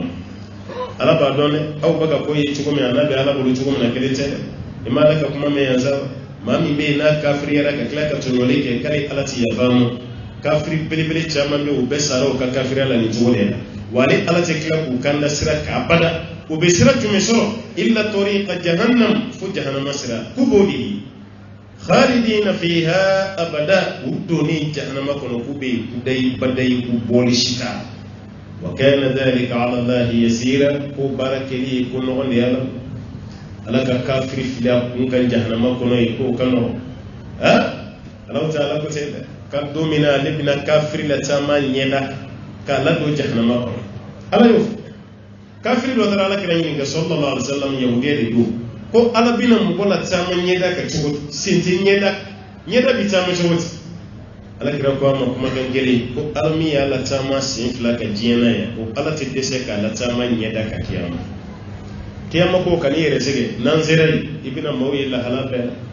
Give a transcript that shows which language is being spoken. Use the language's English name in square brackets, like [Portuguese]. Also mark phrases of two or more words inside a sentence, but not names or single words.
[Bambara] ala b'a dɔn dɛ aw bɛ ka ko ye cogo min a n'a bɛ ala bolo cogo min na kelen tɛ dɛ i m'a la ka kuma mɛn yan sa maa min bɛ yen n'a kafiriyara ka tila ka tɔɲɔli kɛ k'ale ala ti yafa ma kafiri belebele caman bɛ u bɛ sara u ka kafiriya la ni cogo de la wali ala tɛ tila k'u kan da sira k'a bada u bɛ sira jumɛn sɔrɔ illa [Arabic] طريقة جهنم [Bambara] fo jahannama sira k'u b'o de ye [Arabic] خالدين فيها أبدا [Bambara] u donni jahannama kɔnɔ k'u bɛ kudayi badayi k'u bɔli si ta [Arabic] وكان ذلك على الله يسيرا [Bambara] ko baara kɛli ye ko nɔgɔn de ye ala ka kafiri fili a kun kan jahannama kɔnɔ ye k'o ka nɔgɔn ala ta ala ko ten dɛ ka don min na ale bɛna kafiri la caman ɲɛda k'a ladon jahannama kɔnɔ ala y'o fɔ kafiri dɔ taara ala kira ɲininka [Arabic] صلى الله عليه وسلم [Bambara] yahudiya de don ko ala bɛna mɔgɔ la caman ɲɛda ka cogo di sen tɛ ɲɛda bi caman cogo di ala kira ko a ma kumakan gɛlɛn ko ala min y'ala caman sen fila ka diɲɛ na yan ko ala tɛ dɛsɛ k'ala caman ɲɛda ka kiyama kiyama ko kan'i yɛrɛ sɛgɛ n'an sera yen i bɛna maaw ye lahala bɛɛ